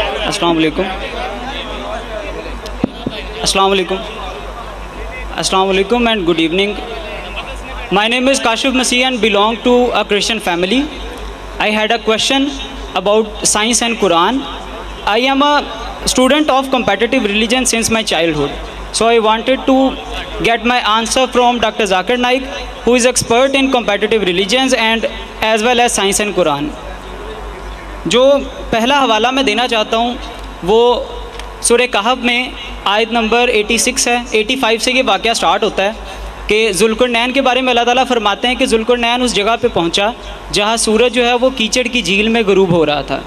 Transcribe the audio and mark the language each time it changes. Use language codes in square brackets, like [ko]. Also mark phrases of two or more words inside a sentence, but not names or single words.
[ar] السلام علیکم. السلام علیکم. السلام علیکم [en] and good evening. My name is Kashif Masih and belong to a Christian family. I had a question about science and Quran. I am a student of competitive religion since my childhood. So I wanted to get my answer from Dr. Zakir Naik, who is expert in competitive religions and as well as science and Quran. [ur] جو پہلا حوالہ میں دینا چاہتا ہوں وہ سورہ کہف میں آیت نمبر 86 ہے. 85 سے یہ واقعہ سٹارٹ ہوتا ہے کہ ذوالقرنین کے بارے میں اللہ تعالیٰ فرماتے ہیں کہ ذوالقرنین اس جگہ پہ پہنچا جہاں سورج جو ہے وہ کیچڑ کی جھیل میں غروب ہو رہا تھا.